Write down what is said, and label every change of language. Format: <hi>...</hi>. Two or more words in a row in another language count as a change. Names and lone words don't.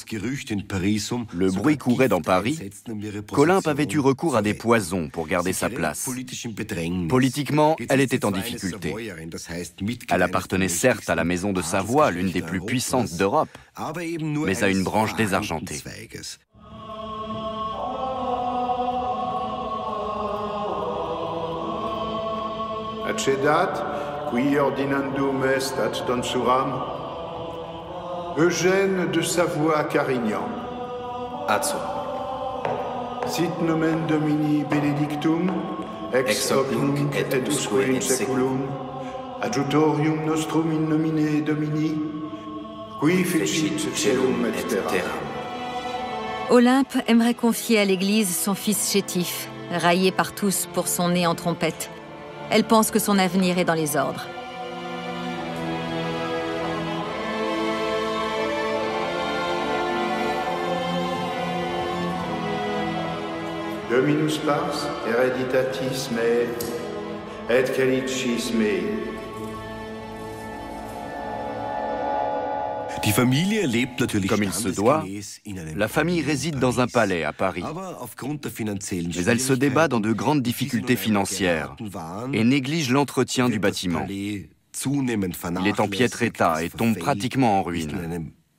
<fr>Le bruit courait dans Paris qu'Olympe avait eu recours à des poisons pour garder sa place. Politiquement, elle était en difficulté. Elle appartenait certes à la maison de Savoie, l'une des plus puissantes d'Europe, mais à une branche désargentée.</fr> <la>Accedat, qui ordinandum est ad donsuram, Eugène de Savoie-Carignan. Azzo. Sit nomen Domini benedictum, ex hoc nunc et usque in seculum, adjutorium nostrum in nomine Domini, qui fecit celum et terra.</la> <fr>Olympe aimerait confier à l'Église son fils chétif, raillé par tous pour son nez en trompette. Elle pense que son avenir est dans les ordres.</fr> <la>Dominus pars, hereditatis mei, et calicis mei.</la> <fr>Comme il se doit, la famille réside dans un palais à Paris. Mais elle se débat dans de grandes difficultés financières et néglige l'entretien du bâtiment. Il est en piètre état et tombe pratiquement en ruine.</fr>